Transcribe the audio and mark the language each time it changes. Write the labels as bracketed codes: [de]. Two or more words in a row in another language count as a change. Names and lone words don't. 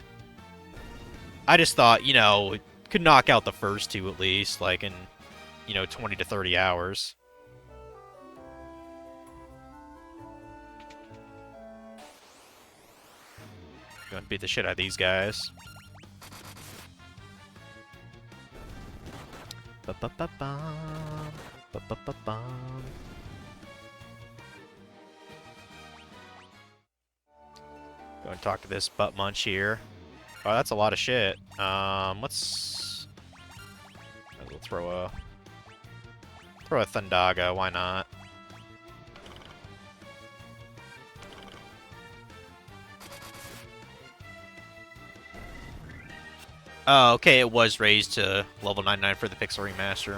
[en] I just thought, you know, could knock out the first two at least, like in, you know, 20 to 30 hours. Gonna beat the shit out of these guys. Ba-ba-ba-bum. Ba-ba-ba-bum. Go and talk to this butt munch here. Oh, that's a lot of shit. Let's we'll throw a Thundaga. Why not? Oh, okay, it was raised to level 99 for the Pixel Remaster.